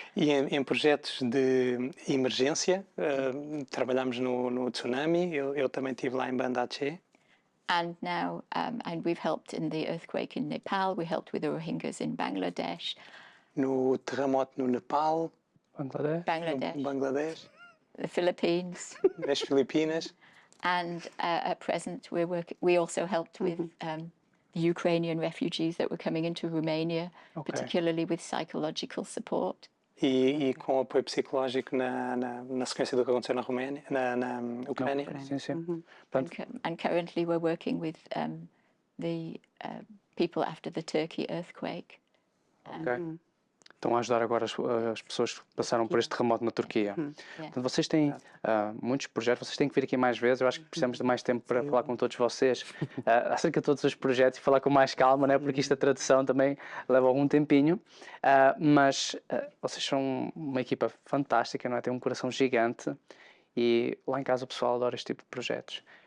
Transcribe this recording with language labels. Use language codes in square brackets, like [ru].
[pt] E em projetos de emergência, trabalhamos no tsunami. Eu também estive lá em Banda Aceh. [en] And now, and we've helped in the earthquake in Nepal. We helped with the Rohingyas in Bangladesh. [pt] No terremoto no Nepal, [en] Bangladesh. [pt] no Bangladesh, [en] The Philippines. [pt] nas Filipinas. [en] And at present, we also helped with the Ukrainian refugees that were coming into Romania, particularly with psychological support. [pt] E com apoio psicológico na sequência do que aconteceu na Roménia, na Ucrânia. Sim, sim. [en] And currently, we're working with the people after the Turkey earthquake. Ok. [pt] Estão a ajudar agora as pessoas que passaram por este terremoto na Turquia. Portanto, vocês têm muitos projetos, vocês têm que vir aqui mais vezes. Eu acho que precisamos de mais tempo para falar com todos vocês acerca de todos os projetos e falar com mais calma, né? Porque isto, a tradução também leva algum tempinho. Mas vocês são uma equipa fantástica, não é? Têm um coração gigante e lá em casa o pessoal adora este tipo de projetos.